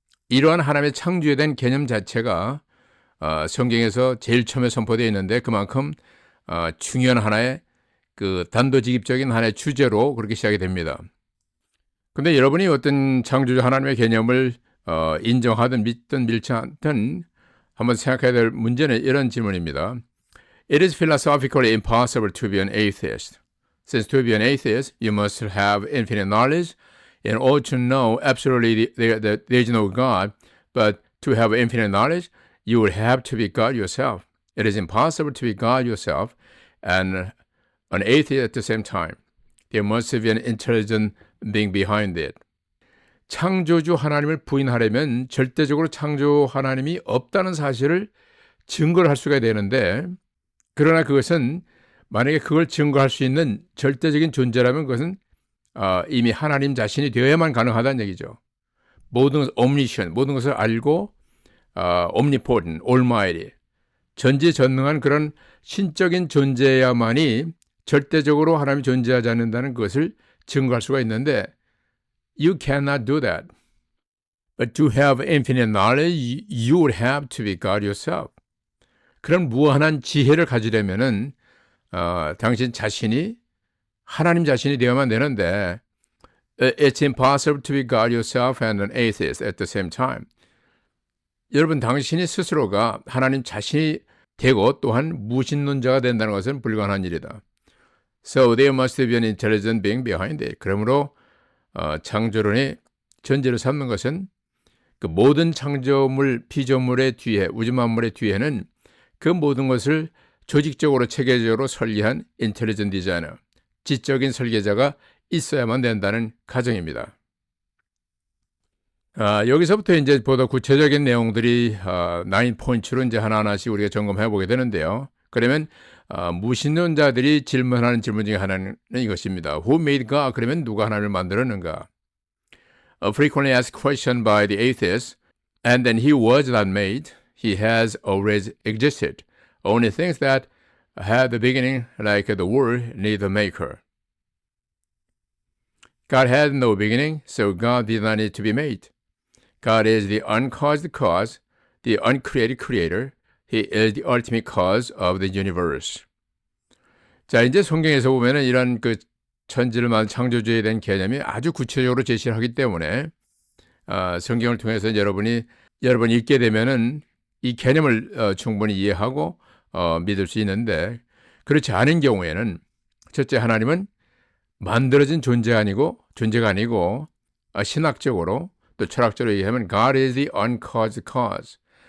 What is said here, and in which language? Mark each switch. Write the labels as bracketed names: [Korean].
[Korean] 이러한 하나님의 창조에 대한 개념 자체가 성경에서 제일 처음에 선포되어 있는데 그만큼 중요한 하나의 그 단도직입적인 하나의 주제로 그렇게 시작이 됩니다. 근데 여러분이 어떤 창조주 하나님의 개념을 인정하든 믿든 믿지 않든 한번 생각해야 될 문제는 이런 질문입니다. [English] It is philosophically impossible to be an atheist. Since to be an atheist, you must have infinite knowledge in order to know absolutely that there is no God. But to have infinite knowledge, you would have to be God yourself. It is impossible to be God yourself and an atheist at the same time. There must be an intelligent being behind it. [Korean] 창조주 하나님을 부인하려면 절대적으로 창조 하나님이 없다는 사실을 증거를 할 수가 되는데, 그러나 그것은 만약에 그걸 증거할 수 있는 절대적인 존재라면 그것은 이미 하나님 자신이 되어야만 가능하다는 얘기죠. 모든 것을 omniscient, 모든 것을 알고 omnipotent, almighty, 전지전능한 그런 신적인 존재야만이 절대적으로 하나님이 존재하지 않는다는 것을 증거할 수가 있는데 [English] You cannot do that. But to have infinite knowledge, you would have to be God yourself. [Korean] 그런 무한한 지혜를 가지려면은 당신 자신이 하나님 자신이 되어야만 되는데 [English] It's impossible to be God yourself and an atheist at the same time. [Korean] 여러분, 당신이 스스로가 하나님 자신이 되고 또한 무신론자가 된다는 것은 불가능한 일이다. [English] So there must be an intelligent being behind it. [Korean] 그러므로 창조론의 전제를 삼는 것은 그 모든 창조물, 피조물의 뒤에, 우주 만물의 뒤에는 그 모든 것을 조직적으로 체계적으로 설계한 인텔리전트 디자이너, 지적인 설계자가 있어야만 된다는 가정입니다. 여기서부터 이제 보다 구체적인 내용들이 9포인트로 이제 하나하나씩 우리가 점검해 보게 되는데요. 그러면 무신론자들이 질문하는 질문 중에 하나는 이것입니다. [English] Who made God? [Korean] 그러면 누가 하나님을 만들었는가? [English] A frequently asked question by the atheist, and then he was not made. He has always existed. Only things that had the beginning, like the world, need a maker. God had no beginning, so God did not need to be made. God is the uncaused cause, the uncreated creator. He is the ultimate cause of the universe. [Korean] 자, 이제 성경에서 보면은 이런 그 천지를 만든 창조주에 대한 개념이 아주 구체적으로 제시를 하기 때문에 성경을 통해서 여러분이 읽게 되면은 이 개념을 충분히 이해하고 믿을 수 있는데, 그렇지 않은 경우에는 첫째, 하나님은 만들어진 존재가 아니고 신학적으로 또 철학적으로 얘기하면 [English] God is the uncaused cause.